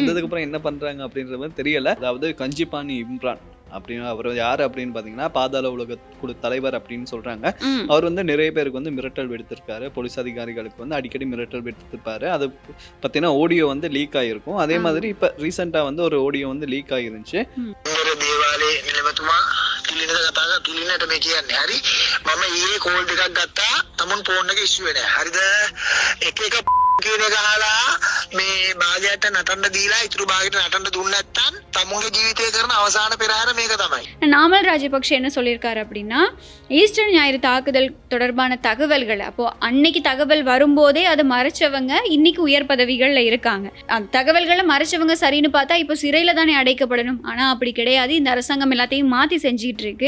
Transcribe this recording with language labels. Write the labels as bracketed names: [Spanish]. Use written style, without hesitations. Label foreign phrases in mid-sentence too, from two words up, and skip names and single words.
[Tamil] வந்ததுக்கு அப்புறம் என்ன பண்றாங்க அப்படின்றது வந்து தெரியல. அதாவது கஞ்சிபாணி இம்ரான் அப்படின்னு அவர் யாரு அப்படின்னு பாத்தீங்கன்னா, பாதாள உலக குழு தலைவர் அப்படின்னு சொல்றாங்க. ம். அவர் வந்து நிறைய பேருக்கு வந்து மிரட்டல் விடுத்திருக்காரு. போலீஸ் அதிகாரிகளுக்கு வந்து அடிக்கடி மிரட்டல் விடுத்திருப்பாரு. அது பத்தின ஆடியோ வந்து லீக் ஆகியிருக்கும். அதே ஆமா. மாதிரி இப்ப ரீசெண்டா வந்து ஒரு ஆடியோ வந்து லீக் ஆகிருந்துச்சு. ம். [Sinhala] දේවාලේ නිලමතුමා කිලිනද කතා කිලිනට මේ කියන්නේ හරි මම ඊයේ කෝල් ටිකක් ගත්තා තමුන් ෆෝන් එක ඉස්සුවේ නැහැ හරිද එක එක කියන එක අහලා මේ භාගයට නටන්න දීලා ඉතුරු භාගයට නටන්න දුන්නේ නැත්නම් තමුන්ගේ ජීවිතේ කරන අවසාන පෙරහැර මේක තමයි. [Tamil] நாமல் ராஜபக்ஷ என்ன சொல்லியிருக்காரு அப்படின்னா, ஈஸ்டர் ஞாயிறு தாக்குதல் தொடர்பான தகவல்கள் அப்போ அன்னைக்கு தகவல் வரும்போதே அதை மறைச்சவங்க இன்னைக்கு உயர் பதவிகள்ல இருக்காங்க. அந்த தகவல்களை மறைச்சவங்க சரின்னு பார்த்தா இப்போ சிறையில தானே அடைக்கப்படணும். ஆனா அப்படி கிடையாது. இந்த அரசாங்கம் எல்லாத்தையும் மாத்தி செஞ்சிட்டு இருக்கு.